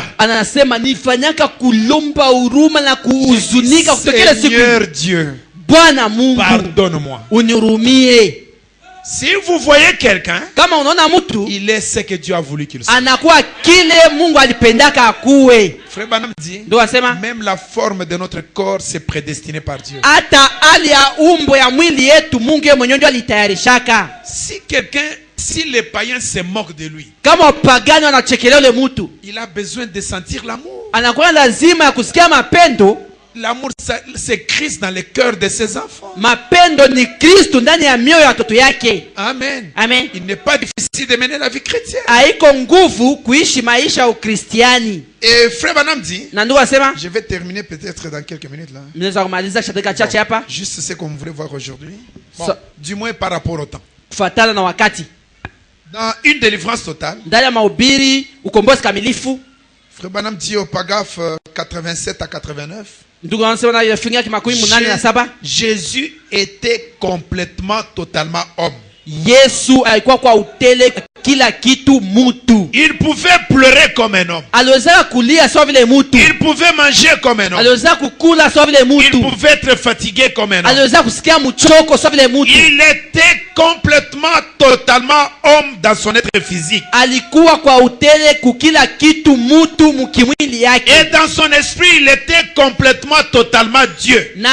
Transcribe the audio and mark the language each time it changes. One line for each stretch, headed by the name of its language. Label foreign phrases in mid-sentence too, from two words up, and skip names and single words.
Swahili: anasema nifanyaka kulomba huruma na kuhuzunika kutokea siku.
French: Seigneur Dieu,
Swahili: Bwana Mungu,
French: pardonne-moi.
Swahili: Unirumie.
French: Si vous voyez quelqu'un,
Swahili: kama unaona mtu,
French: il est ce que Dieu a voulu qu'il soit.
Swahili: Anakuwa kile Mungu alipendaka akuwe.
French: Frère Branham dit,
Swahili: ndio asema
French: même la forme de notre corps c'est prédestiné par Dieu.
Swahili: Hata hali ya umbo ya mwili yetu Mungu yeye mwenyewe ndio alitayarishaka.
French: Si les païens se moquent de lui,
Swahili: kama pagani wanachekelea yule mtu,
French: il a besoin de sentir l'amour.
Swahili: Anakuwa lazima ya kusikia mapendo.
French: L'amour c'est Christ dans le cœur de ses enfants.
Swahili: Mapendo ni Kristo ndani ya mioyo ya watoto yake.
French: Amen.
Swahili: Amen.
French: Il n'est pas difficile de mener la vie chrétienne.
Swahili: Haiko nguvu kuishi maisha ya Ukristiani.
French: Et frère Branham dit,
Swahili: na ndio asema,
French: je vais terminer peut-être dans quelques minutes là.
Swahili: Naweza kumaliza katika chache hapa.
French: Juste ce qu'on voulait voir aujourd'hui. Bon, du moins par rapport au temps.
Swahili: Kufuatana na wakati.
French: Dans une délivrance totale,
Swahili: ndani ya mahubiri ukombozi kamilifu,
French: frère Branham dit au paragraphe 87 à 89, Jésus était complètement, totalement homme.
Swahili: Yesu alikuwa kwa utele kila kitu mutu.
French: Il pouvait pleurer comme un homme. Il pouvait manger comme un homme. Il pouvait être fatigué comme un homme. Il était complètement, totalement homme dans son être physique. Et dans son esprit, il était complètement, totalement Dieu.